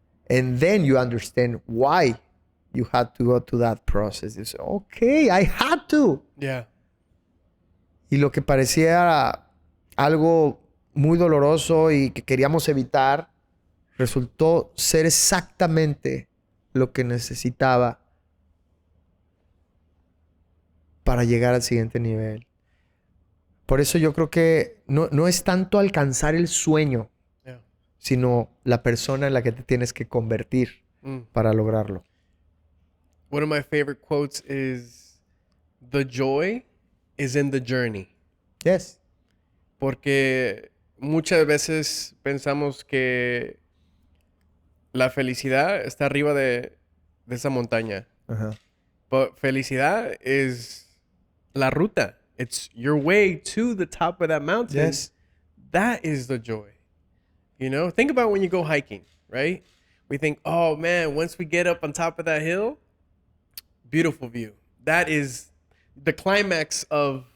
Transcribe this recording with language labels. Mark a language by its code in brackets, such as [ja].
[en] And then you understand why you had to go to that process. You say, okay, I had to. Yeah. [es] Y lo que parecía algo muy doloroso y que queríamos evitar, resultó ser exactamente lo que necesitaba para llegar al siguiente nivel. Por eso yo creo que no es tanto alcanzar el sueño, [en] Yeah. [es] sino la persona en la que te tienes que convertir para lograrlo. [en] One of my favorite quotes is, "The joy is in the journey." Yes. [es] Porque muchas veces pensamos que la felicidad está arriba de esa montaña. Ajá. But felicidad is la ruta. [en] It's your way to the top of that mountain. Yes. That is the joy. You know, think about when you go hiking, right? We think, oh man, once we get up on top of that hill, beautiful view. That is the climax of